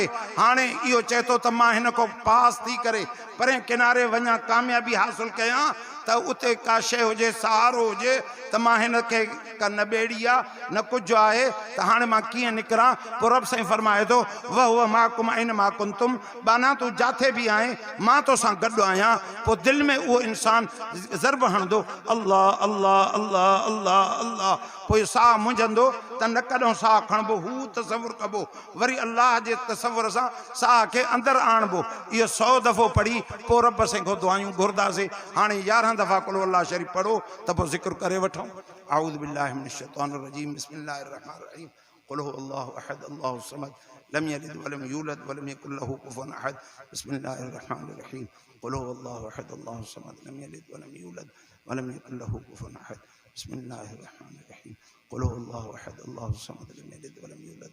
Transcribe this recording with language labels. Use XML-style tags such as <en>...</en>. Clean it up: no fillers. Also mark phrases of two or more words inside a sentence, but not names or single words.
<sd>हाणे इहो चए थो त मां हिन खां पास थी करे परे किनारे वञा कामयाबी हासिल कयां त उते का शइ हुजे सहारो हुजे त मां हिन खे का न ॿेड़ी आहे न कुझु आहे त हाणे मां कीअं निकिरां। पोइ रब साईं फरमाए थो</sd> <ar>وهو معكم أين ما كنتم</ar> <sd>बाना तूं जिथे बि आहीं मां तोसां गॾु आहियां। पोइ दिलि में उहो इंसान ज़रब हणंदो अल्लाह अल्लाह अल्लाह अल्लाह अल्लाह। पोइ साह मुंझंदो त नक ॾांहुं साह खणबो, हू तसवुरु कबो, वरी अल्लाह जे तसवुर सां साह खे अंदरि आणबो। इहो 100 दफ़ो पढ़ी पोइ रब साईं खां दुआयूं घुरंदासीं। हाणे 11 दफ़ा कुल अल्लाह शरीफ़ पढ़ो त पोइ ज़िक्र करे वठूं।</sd> <ar>أعوذ بالله من الشيطان الرجيم بسم الله الرحمن الرحيم قل هو الله أحد الله الصمد لم يلد ولم يولد ولم يكن له كفوا أحد بسم الله الرحمن الرحيم قل هو الله أحد الله الصمد لم يلد ولم يولد ولم يكن له كفوا أحد بسم الله الرحمن الرحيم قل هو الله أحد الله الصمد لم يلد ولم يولد</ar>